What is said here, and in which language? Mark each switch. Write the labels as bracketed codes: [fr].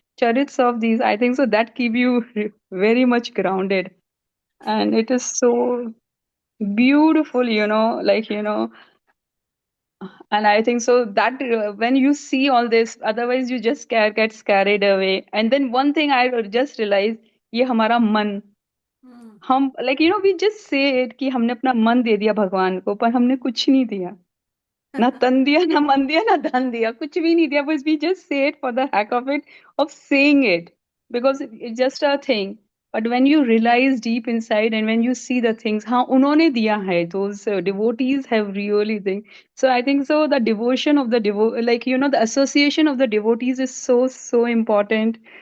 [en] Charits of these, I think so that keep you very much grounded. And True. it is so beautiful, like, and I think so that when you see all this, otherwise you just gets carried away. And then one thing I just realized, [hi] ये हमारा मन, Hmm. हम [en] like, we just say it [hi] कि हमने अपना मन दे दिया भगवान को, पर हमने कुछ नहीं दिया. ना तन दिया, ना मन दिया, ना धन दिया, कुछ भी नहीं दिया. [en] But we just say it for the heck of it, of saying it, because Right. it's just a thing. But when you realize deep inside and when you see the things, [hi] हाँ उन्होंने दिया है, [en] those devotees have really thing. So I think so the devotion of the like, the association of the devotees is so important.